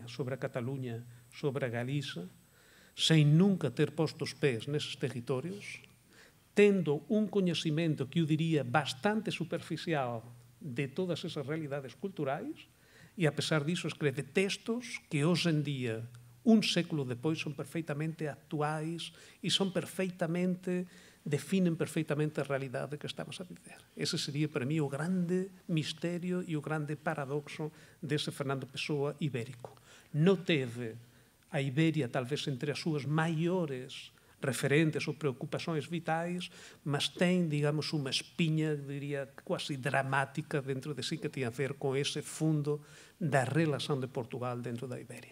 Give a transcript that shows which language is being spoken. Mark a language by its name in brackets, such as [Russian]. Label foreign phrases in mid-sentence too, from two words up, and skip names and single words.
[Galician] sobre a Cataluña, sobre a Galiza, sen nunca ter posto os pés neses territorios, tendo un coñecimento que eu diría bastante superficial de todas esas realidades culturais, e a pesar disso escreve textos que hoxe en día, un século depois, son perfeitamente actuais e son perfeitamente, definen perfeitamente a realidade que estamos a viver. Ese sería para mí o grande misterio e o grande paradoxo dese Fernando Pessoa ibérico. Non teve [Portuguese] a Iberia talvez entre as súas maiores referentes ou preocupações vitais, mas tem, digamos, uma espinha, diria, quase dramática dentro de si que tem a ver com esse fundo da relação de Portugal dentro da Ibéria.